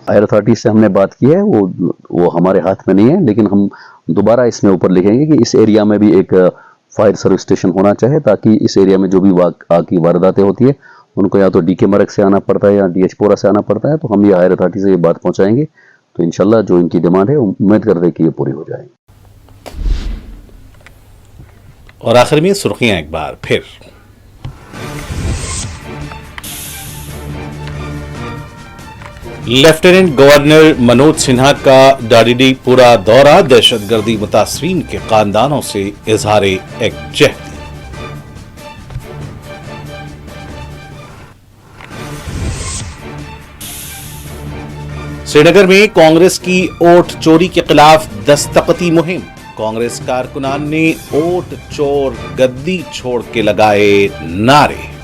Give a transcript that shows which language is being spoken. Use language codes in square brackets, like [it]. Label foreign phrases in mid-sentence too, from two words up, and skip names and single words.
[en] higher authority [ur] سے ہم نے بات کی ہے, وہ ہمارے ہاتھ میں نہیں ہے, لیکن ہم دوبارہ اس میں اوپر لکھیں گے کہ اس ایریا میں بھی ایک [en] fire service station [ur] ہونا چاہیے, تاکہ اس ایریا میں جو بھی آگ کی وارداتیں ہوتی ہے ان کو یا تو DK مرگ سے آنا پڑتا ہے یا DH پورا سے آنا پڑتا ہے. تو ہم یہ [en] higher authority [ur] سے یہ بات پہنچائیں گے, تو انشاءاللہ جو ان کی ڈیمانڈ ہے امید کرتے ہیں کہ یہ پوری ہو جائے. اور آخر میں سرخیاں ایک بار پھر. لیفٹیننٹ گورنر منوج سنہا کا ڈاڈی پورا دورہ, دہشت گردی متاثرین کے خاندانوں سے اظہار یکجہتی. سری نگر میں کانگریس کی ووٹ چوری کے خلاف دستخطی مہم, کانگریس کارکنان نے ووٹ چور گدی چھوڑ کے لگائے نعرے.